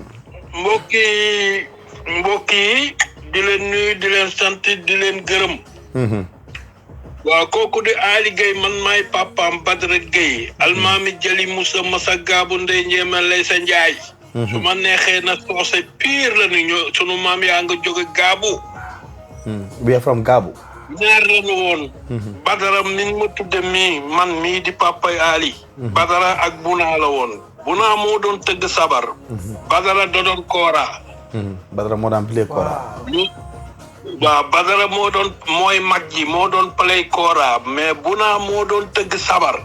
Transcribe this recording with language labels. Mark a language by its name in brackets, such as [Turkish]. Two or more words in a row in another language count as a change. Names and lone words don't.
[Wolof] mbokk yi di leen nuyu di leen sant di leen gërëm. waaw kooku di Ali Gueye man maay papaam Badara Gueye almaami Jali Moussa Massa Gaabu Ndey Njéema lay sa Njaay. su ma neexee na soose pire la ni ñoo sunu maam yaa nga jóge Gaabu. [English] we are from Gaabu. [Wolof] ñaar la nu woon. Badara mi ma tudde man mii di papay Ali. Badara ak Buna la woon. Buna moo doon tëgg sabar. Badara da doon koora. Badara moo daan play koora. waaw Badara mooy mag ji moo doon play koora mais Buna moo doon tëgg sabar.